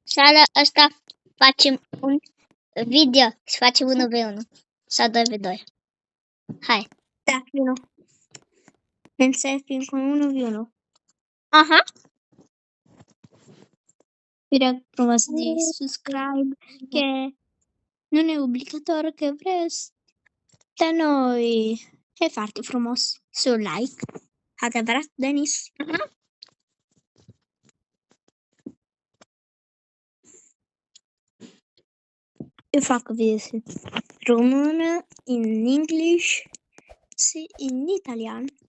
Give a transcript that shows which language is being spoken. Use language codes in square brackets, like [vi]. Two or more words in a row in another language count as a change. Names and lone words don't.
[ro] Seara asta facem un video. Să facem 1v1 sau 2v2. Hai. Da, vino. Începem cu 1v1. Aha. Vi rog frumos de subscribe, [it] che non è obbligatorio [ro] che vreți, dar noi e foarte frumos. Să like. Adevărat, Denis? Aha. Eu fac video în română, în english și în italian.